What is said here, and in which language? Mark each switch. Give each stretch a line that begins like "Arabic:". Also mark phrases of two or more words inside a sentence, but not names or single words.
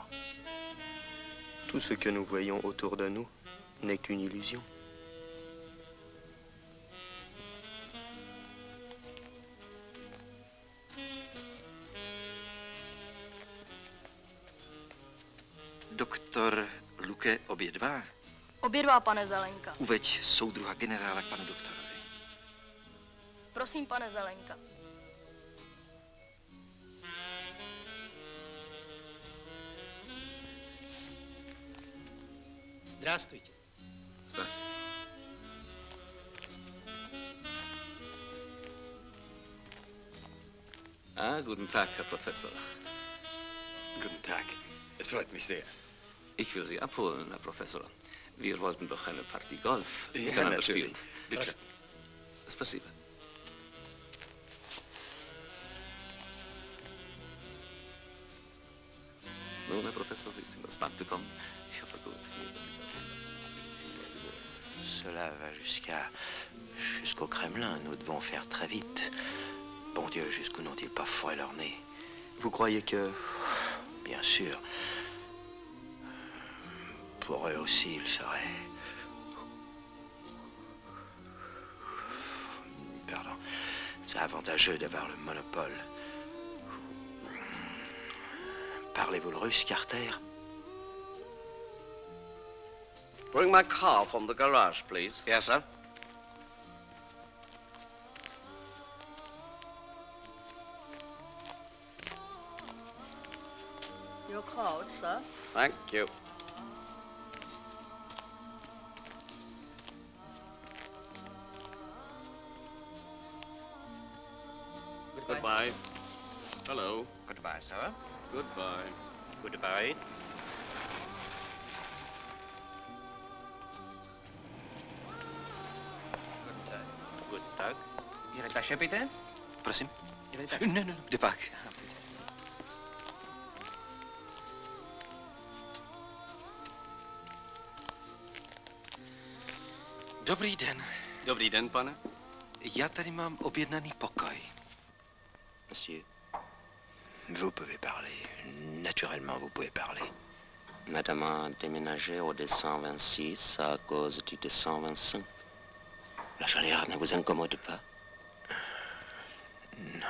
French: Tout ce que nous voyons autour de nous n'est qu'une illusion.
Czech: Doktor Luke, obě dva? Obě dva, pane Zelenka. Uveď soudruha generála k panu doktorovi. Prosím, pane Zelenka.
Russian: Здравствуйте. Здравствуйте.
German: Guten Tag, Herr Professor. Guten Tag. Es freut mich sehr. Ich will Sie abholen, Herr Professor. Wir wollten doch eine Partie Golf Ja, miteinander natürlich. spielen. Bitte. Спасибо. Nun, Herr Professor, ist in das Bad gekommen. Ich hoffe gut.
French: Cela va jusqu'au Kremlin. Nous devons faire très vite. Bon Dieu, jusqu'où n'ont-ils pas fourré leur nez? Vous croyez que... Bien sûr. Pour eux aussi, il serait... Pardon. C'est avantageux d'avoir le monopole. Parlez-vous le russe, Carter?
English: Bring my car from the garage, please. Yes, sir. Your card, sir. Thank you. Goodbye. Hello. Goodbye, sir. Goodbye. Goodbye. Good Tag.
French: Je vais tâcher, Peter?
Czech: Prosím?
French: Je vais tâcher.
Czech: Ne, kde pak? Dobrý den. Dobrý den, pane. Já tady mám objednaný pokoj.
French: Monsieur, vous pouvez parler. Naturellement, vous pouvez parler. Madame a déménagé au 226 à cause du 225. La chaleur ne vous incommode pas? Non.